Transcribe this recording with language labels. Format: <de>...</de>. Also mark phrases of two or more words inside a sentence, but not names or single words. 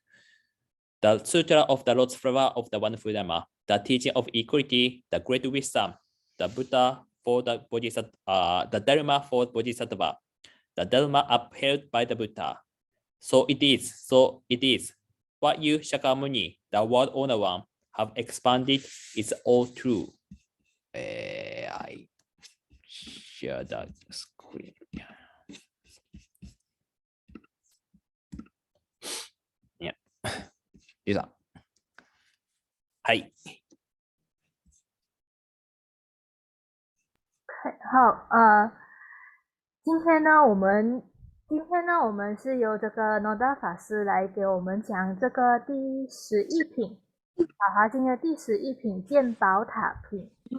<en>The Sutra of the Lotus Flower of the Wonderful Dharma, the teaching of equality, the great wisdom, the Buddha for the Bodhisattva, the Dharma for Bodhisattva, the Dharma upheld by the Buddha. So it is. What you, Shakyamuni, the world owner one, have expanded is all true." I share the screen. Yeah.</en> <ja>いいさ。はい。</ja> <zh>好，今天呢，我们是由这个 Noda 法师来给我们讲这个第11品，法华经的第11品鉴宝塔品。</zh>